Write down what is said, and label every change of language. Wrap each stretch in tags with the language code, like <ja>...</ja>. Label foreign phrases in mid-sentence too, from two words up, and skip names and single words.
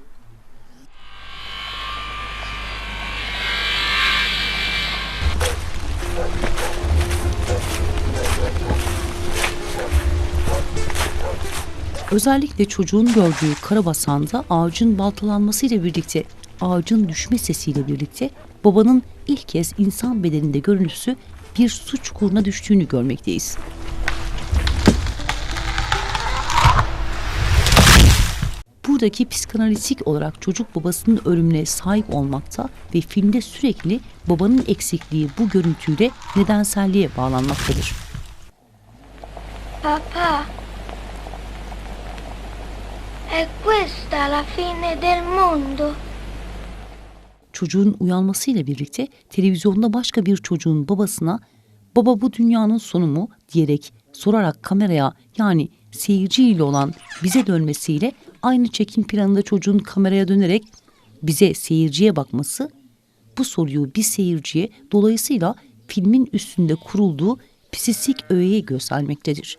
<tr>Özellikle çocuğun gördüğü Karabasanda ağacın baltalanmasıyla birlikte, ağacın düşme sesiyle birlikte babanın ilk kez insan bedeninde görüntüsü bir su çukuruna düştüğünü görmekteyiz. Buradaki psikanalitik olarak çocuk babasının ölümüne sahip olmakta ve filmde sürekli babanın eksikliği bu görüntüyle nedenselliğe bağlanmaktadır.</tr> <it>Papà, è questa la fine del mondo?</it> <tr>Çocuğun uyanmasıyla birlikte televizyonda başka bir çocuğun babasına "Baba, bu dünyanın sonu mu?" diyerek sorarak kameraya, yani seyirciyle olan bize dönmesiyle aynı çekim planında çocuğun kameraya dönerek bize, seyirciye bakması, bu soruyu bir seyirciye, dolayısıyla filmin üstünde kurulduğu psisik öğeye göstermektedir.</tr>